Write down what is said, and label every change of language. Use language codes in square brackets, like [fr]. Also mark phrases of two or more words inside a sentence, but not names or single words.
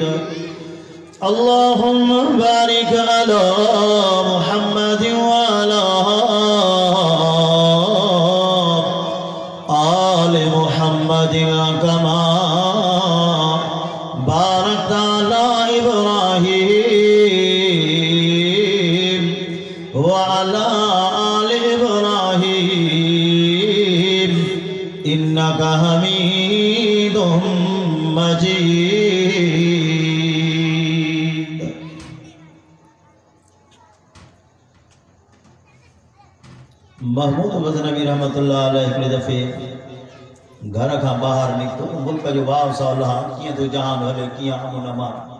[ar] اللهم بارك على محمد وعلى آل محمد كما باركت على إبراهيم وعلى آل إبراهيم إنك حميد مجيد. [sd] महमूद गज़नवी रहमतुल्लाह अलैह हिकिड़े दफ़े घर खां ॿाहिरि निकितो, मुल्क जो वाव सावला कीअं थो जहान हले, कीअं अमन अमान।